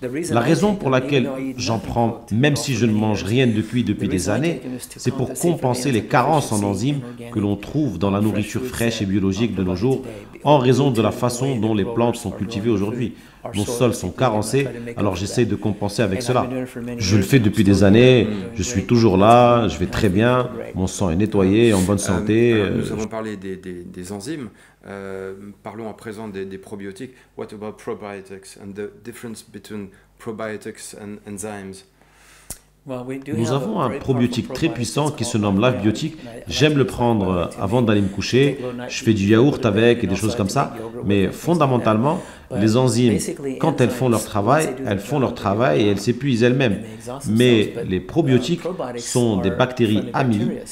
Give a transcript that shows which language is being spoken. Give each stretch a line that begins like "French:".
French: La raison pour laquelle j'en prends, même si je ne mange rien de cuit depuis des années, c'est pour compenser les carences en enzymes que l'on trouve dans la nourriture fraîche et biologique de nos jours, en raison de la façon dont les plantes sont cultivées aujourd'hui. Nos sols sont carencés, alors j'essaie de compenser avec cela. Je le fais depuis des années, je suis toujours là, je vais très bien, mon sang est nettoyé, en bonne santé. Nous avons parlé des enzymes, parlons à présent des probiotiques.
English: What about probiotics and the difference between probiotics and enzymes?
French: Nous avons un probiotique très puissant qui se nomme LiveBiotic. J'aime le prendre avant d'aller me coucher. Je fais du yaourt avec et des choses comme ça. Mais fondamentalement, les enzymes, quand elles font leur travail et elles s'épuisent elles-mêmes. Mais les probiotiques sont des bactéries amies.